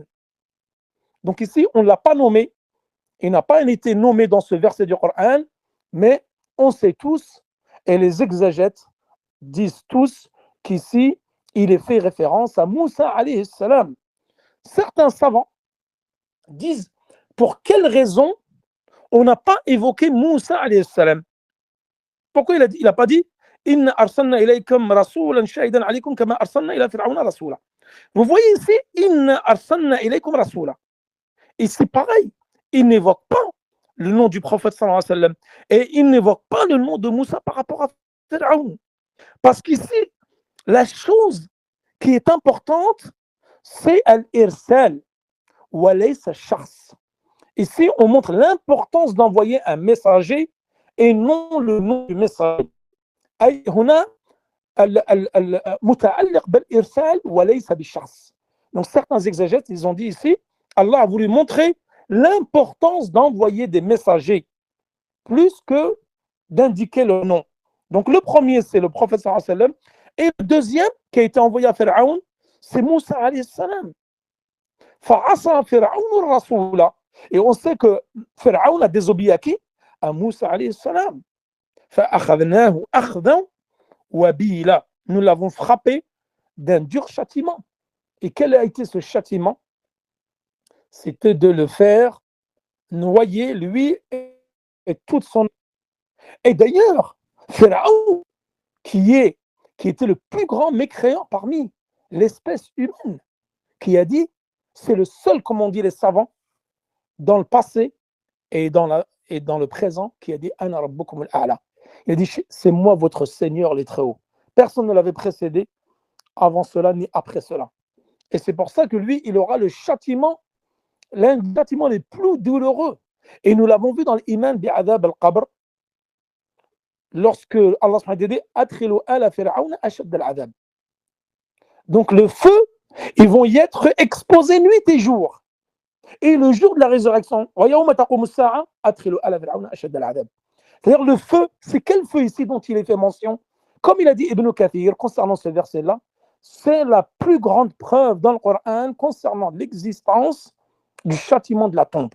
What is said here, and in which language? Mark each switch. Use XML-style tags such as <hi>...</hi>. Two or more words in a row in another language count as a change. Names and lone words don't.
<fr>Donc ici, on ne l'a pas nommé. Il n'a pas été nommé dans ce verset du Coran, mais on sait tous, et les exégètes disent tous qu'ici, il est fait référence à Moussa</fr> <ar>عليه السلام.</ar> <fr>Certains savants disent pour quelle raison on n'a pas évoqué Moussa</fr> <ar>عليه السلام.</ar> <fr>Pourquoi il n'a pas dit</fr> <ar>إنا أرسلنا إليكم رسولا شاهدا عليكم كما أرسلنا إلى فرعون رسولا.</ar> <fr>Vous voyez ici</fr> <ar>إنا أرسلنا إليكم رسولا.</ar> <fr>Et c'est pareil, il n'évoque pas le nom du prophète</fr> <ar>صلى الله عليه وسلم</ar> <fr>et il n'évoque pas le nom de Moussa par rapport à Pharaon. Parce qu'ici, la chose qui est importante, c'est</fr> <ar>الإرسال وليس شخص.</ar> <fr>Ici, on montre l'importance d'envoyer un messager et non le nom du messager.</fr> <ar>أي هنا المتعلق بالإرسال وليس بالشخص.</ar> <fr>Donc certains exégètes, ils ont dit ici, Allah a voulu montrer l'importance d'envoyer des messagers plus que d'indiquer le nom. Donc le premier, c'est le prophète</fr> <ar>صلى الله عليه وسلم,</ar> <fr>et le deuxième qui a été envoyé à Pharaon, c'est Moussa</fr> <ar>عليه السلام. فعصى Pharaon رسولا.</ar> <fr>Et on sait que Pharaon a désobéi à qui? À Moussa</fr> <ar>عليه السلام. فأخذناه أخذا وبيلا.</ar> <fr>Nous l'avons frappé d'un dur châtiment. Et quel a été ce châtiment? C'était de le faire noyer, lui et toute son... Et d'ailleurs, Pharaon, qui était le plus grand mécréant parmi l'espèce humaine, qui a dit, c'est le seul, comme on dit les savants, dans le passé et dans le présent, qui a dit</fr> <ar>أنا ربكم الأعلى.</ar> <fr>Il a dit, c'est moi votre Seigneur les très hauts. Personne ne l'avait précédé avant cela ni après cela. Et c'est pour ça que lui, il aura le châtiment, l'un des châtiments les plus douloureux. Et nous l'avons vu dans l'</fr> <ar>إيمان بعذاب القبر,</ar> <fr>lorsque Allah</fr> <ar>سبحانه وتعالى</ar> <fr>dit</fr> <ar>أدخلوا آل فرعون أشد العذاب.</ar> <fr>Donc le feu, ils vont y être exposés nuit et jour. Et le jour de la résurrection, c'est-à-dire le feu, c'est quel feu ici dont il est fait mention? Comme il a dit Ibn Kathir concernant ce verset-là, c'est la plus grande preuve dans le Coran concernant l'existence du châtiment de la tombe.</fr>